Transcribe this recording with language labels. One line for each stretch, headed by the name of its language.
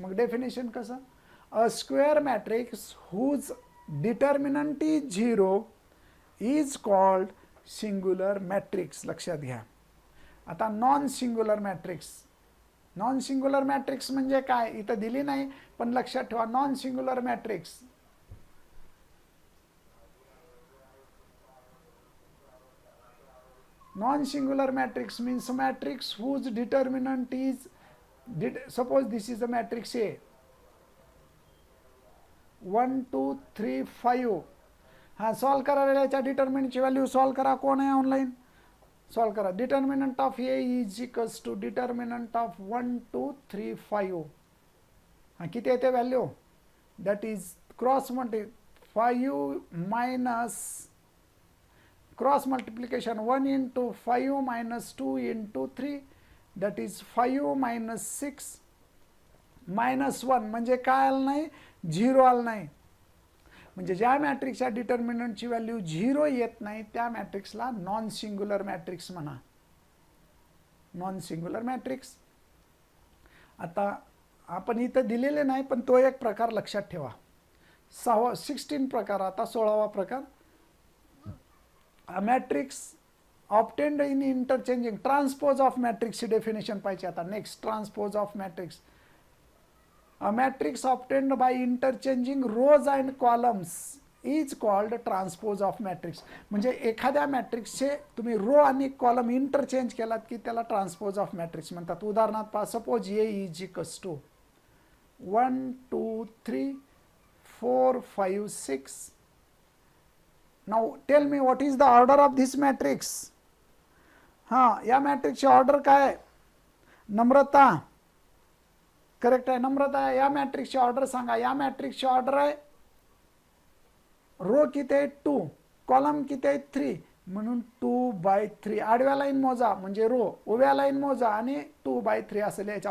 Marathi: मग डेफिनेशन कसं,
English: a square matrix whose determinant is 0 is called
Marathi: singular matrix लक्षात घ्या. आता non singular matrix. Non singular matrix म्हणजे काय इथं दिली नाही, पण लक्षात ठेवा.
English: Non singular matrix non-singular matrix means a matrix whose determinant is, suppose this is the matrix A, 1 2 3 5.
Marathi: हाँ सॉल्व करा याच्या डिटर्मिनंटची व्हॅल्यू सॉल्व करा. कोण आहे ऑनलाईन? सॉल्व करा.
English: determinant of A is equals to determinant of
Marathi: 1 2 3 5. हाँ किती येते value?
English: That is cross multi 5 minus cross multiplication 1 into 5 minus 2 into 3, that is 5 minus 6 minus 1.
Marathi: म्हणजे काय आलं नाही? 0 आलं नाही. म्हणजे ज्या मॅट्रिक्सच्या डिटर्मिनंटची व्हॅल्यू 0 येत नाही त्या मॅट्रिक्सला नॉन सिंग्युलर मॅट्रिक्स म्हणा. Non singular matrix. आता आपण इथं दिलेले नाही, पण तो एक प्रकार लक्षात ठेवा. 16 प्रकार. आता 16वा प्रकार.
English: A matrix obtained in interchanging transpose of matrix definition
Marathi: पाहिजे.
English: आता next transpose of matrix. A matrix obtained by interchanging rows and columns is called transpose of matrix.
Marathi: म्हणजे एखाद्या मॅट्रिक्सचे तुम्ही रो आणि कॉलम इंटरचेंज केलात की त्याला ट्रान्सपोज ऑफ मॅट्रिक्स म्हणतात. उदाहरणार्थ पहा.
English: Suppose A is equals to 1 2 3 4 5 6. Now tell me what is the order of this matrix.
Marathi: हाँ या मॅट्रिक्सची ऑर्डर काय आहे? नम्रता करेक्ट आहे. नम्रता आहे. या मॅट्रिक्सची ऑर्डर सांगा. या मॅट्रिक्सची ऑर्डर आहे रो किती आहे 2, कॉलम किती आहे 3, म्हणून 2/3. आडव्या लाईन मोजा म्हणजे रो, उभ्या लाईन मोजा आणि 2/3 असं लिहायचं.